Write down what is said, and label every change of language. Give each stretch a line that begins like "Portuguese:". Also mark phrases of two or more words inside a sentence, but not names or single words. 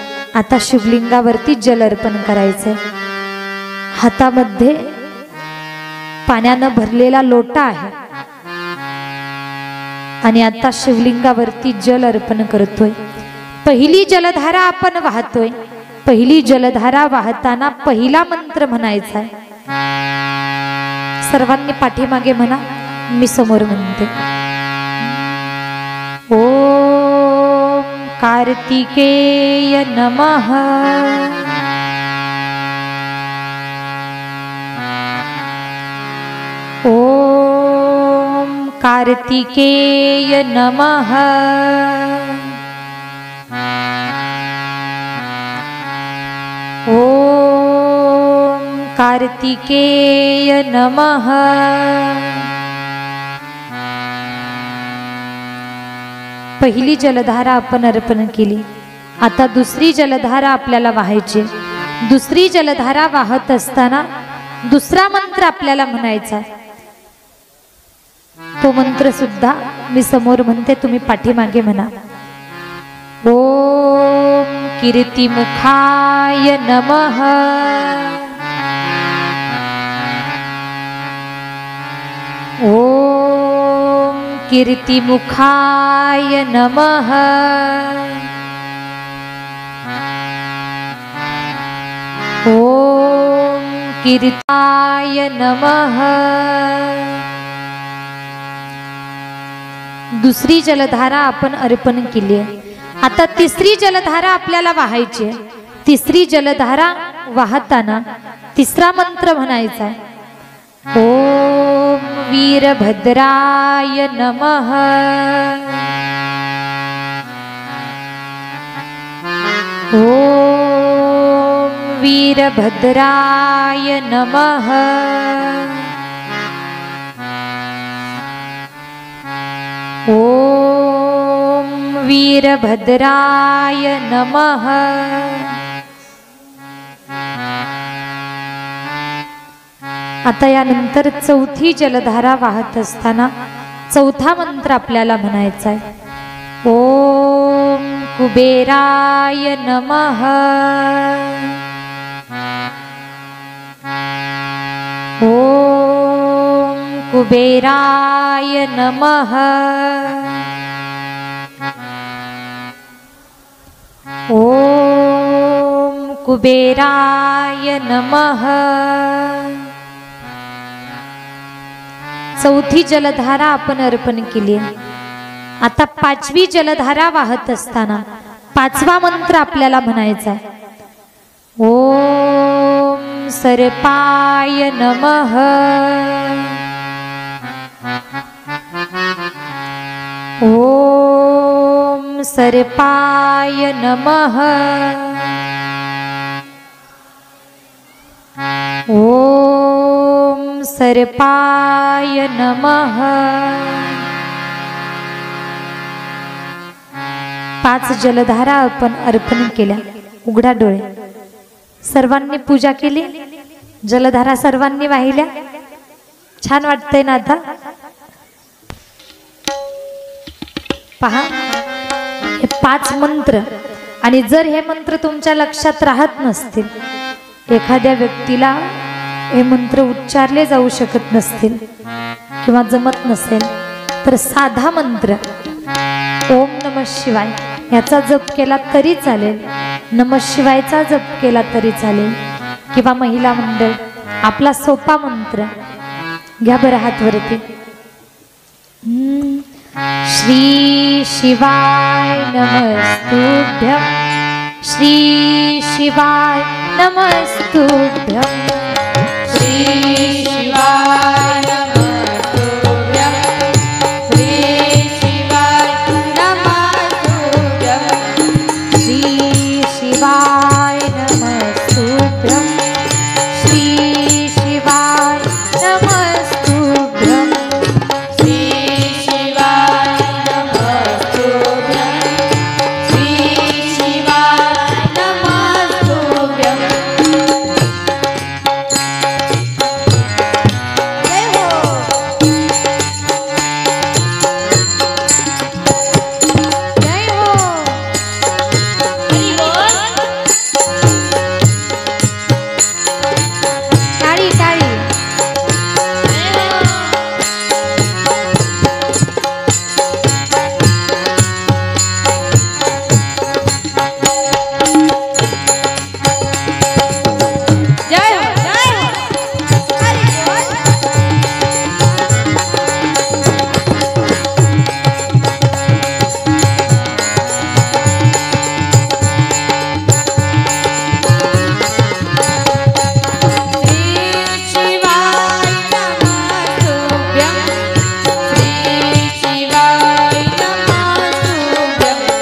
Marathi: आता शिवलिंगावरती जल अर्पण करायचंय. हातामध्ये पाण्यानं भरलेला लोटा आहे आणि आता शिवलिंगावरती जल अर्पण करतोय. पहिली जलधारा आपण वाहतोय. पहिली जलधारा वाहताना पहिला मंत्र म्हणायचा आहे. सर्वांनी पाठीमागे म्हणा, मी समोर म्हणते.
Sanskrit: ओम कार्तिकेय नमः. ओम कार्तिकेय नमः. ओम कार्तिकेय नमः.
Marathi: पहिली जलधारा आपण अर्पण केली. आता दुसरी जलधारा आपल्याला वाहायची. दुसरी जलधारा वाहत असताना दुसरा मंत्र आपल्याला म्हणायचा. तो मंत्र सुद्धा मी समोर म्हणते, तुम्ही पाठीमागे म्हणा.
Sanskrit: ओम कीर्तिमुखाय नमः. ओम कीर्तिमुखाय नमः. ओम कीर्ताय नमः.
Marathi: दुसरी जलधारा आपण अर्पण केली आहे. आता तिसरी जलधारा आपल्याला वाहायची आहे. तिसरी जलधारा वाहताना तिसरा मंत्र म्हणायचा आहे.
Sanskrit: ओम वीरभद्राय नमः. ओम वीरभद्राय नमः. ओम वीरभद्राय नमः.
Marathi: आता यानंतर चौथी जलधारा वाहत असताना चौथा मंत्र आपल्याला म्हणायचा आहे.
Sanskrit: ओम कुबेराय नमः. ओम कुबेराय नमः. ओम कुबेराय नमः.
Marathi: चौथी जलधारा आपण अर्पण केली. आता पाचवी जलधारा वाहत असताना पाचवा मंत्र आपल्याला म्हणायचा आहे.
Sanskrit: ओम सर्पाय नमः. ओम सर्पाय नमः. ओम सर्पाय नमः.
Marathi: 5 जलधारा आपण अर्पण केल्या. उघडा डोळे. सर्वांनी पूजा केली. जलधारा सर्वांनी वाहिल्या. छान वाटतंय ना? आता पहा, हे 5 मंत्र. आणि जर हे मंत्र तुमच्या लक्षात राहत नसतील, एखाद्या व्यक्तीला हे मंत्र उच्चारले जाऊ शकत नसतील किंवा जमत नसेल, तर साधा मंत्र
Sanskrit: ओम नमः शिवाय
Marathi: याचा जप केला तरी चालेल. नमः शिवायचा जप केला तरी चालेल. किंवा महिला मंडळ आपला सोपा मंत्र घ्या बरं हातवरती.
Sanskrit: श्री शिवाय नमस्तुभ्यं, श्री शिवाय नमस्तुभ्यं, श्री शिवाय नमस्तुभ्यं, श्री शिवाय नमस्तुभ्यं, श्री शिवाय नमस्तुभ्यं, श्री शिवाय नमस्तुभ्यं, श्री शिवाय नमस्तुभ्यं, श्री शिवाय नमस्तुभ्यं.
Marathi: जय हो. जय हो. हरी बोल. टाळी टाळी. जय हो. जय हो. जय हो. हरी बोल.
Sanskrit: श्री शिवाय नमस्तुभ्यं, श्री शिवाय नमस्तुभ्यं,